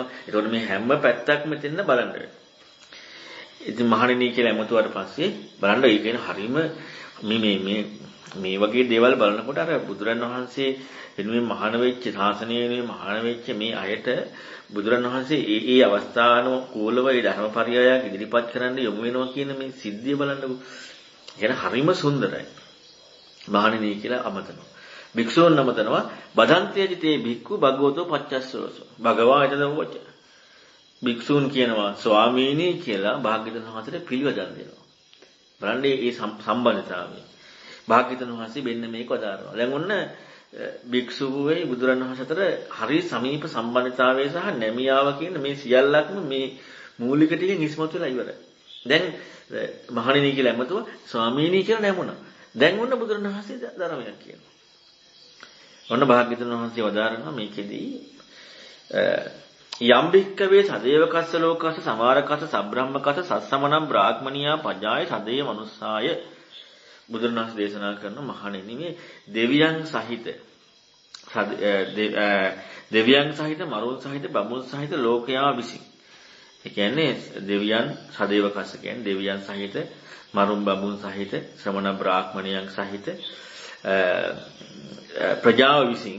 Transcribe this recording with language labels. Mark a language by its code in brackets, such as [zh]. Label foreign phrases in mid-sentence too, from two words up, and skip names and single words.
[si] ඒතකොට මේ හැම පැත්තක්ම මෙතෙන්ද බලන්න වෙනවා. ඉතින් මහණෙනි කියලා එමතුවාට පස්සේ බලන්න ඒ කියන්නේ හරීම මේ වගේ දේවල් බලනකොට අර බුදුරණවහන්සේ වෙනුවෙන් මහාන වෙච්ච ශාසනය වෙනුවෙන් මහාන වෙච්ච මේ අයට බුදුරණවහන්සේ ඒ අවස්ථානුකූලව ඒ ධර්මපරියායක් ඉදිරිපත් කරන්න යොමු වෙනවා කියන මේ සිද්ධිය බලන්නකො. කියන හරිම සුන්දරයි. මහණෙනි කියලා අමතනවා. භික්ෂූන් නමතනවා [pi] බදන්තේජිතේ භික්ඛු භගවතෝ පච්චස්සවසෝ. භගවා එතනවච. [si] භික්ෂූන් කියනවා ස්වාමීනි කියලා භාග්‍යවතුන් වහන්සේට පිළිවෙදන් දෙනවා. බලන්නේ මේ සම්බන්ධතාවය. භාග්‍යවතුන් වහන්සේ මෙන්න මේක වදාරනවා. දැන් ඔන්න භික්ෂුවේ බුදුරණවහන්සේ අතර හරි සමීප සම්බන්ධතාවය සහ නැමියාව කියන මේ සියල්ලක්ම මේ මූලික ටිකෙන් ඉස්මතු වෙලා ඉවරයි. දැන් මහණෙනි කියලා එමතුව ස්වාමීනි කියලා නැමුණා. දැන් ඔන්න බුදුරණවහන්සේ ධර්මයක් කියනවා. ඔන්න භාග්‍යවතුන් වහන්සේ වදාරනවා මේකෙදී [pi] යම් භික්කවේ සදේවකස්ස ලෝකස්ස සමාරකස්ස සබ්‍රහ්මකස්ස සස්සමනම් බ්‍රාහ්මනියා පජාය සදේව මනුස්සාය [si] බුදුරණවහන්සේ දේශනා කරන මහණෙනි මේ දෙවියන් සහිත මරුන් සහිත බමුණු සහිත ලෝකයා විසින්. ඒ කියන්නේ දෙවියන් සදේවකස්ස කියන්නේ දෙවියන් සහිත මරුන් බමුණු සහිත ශ්‍රමණ බ්‍රාහ්මණයන් සහිත ප්‍රජාව විසින්.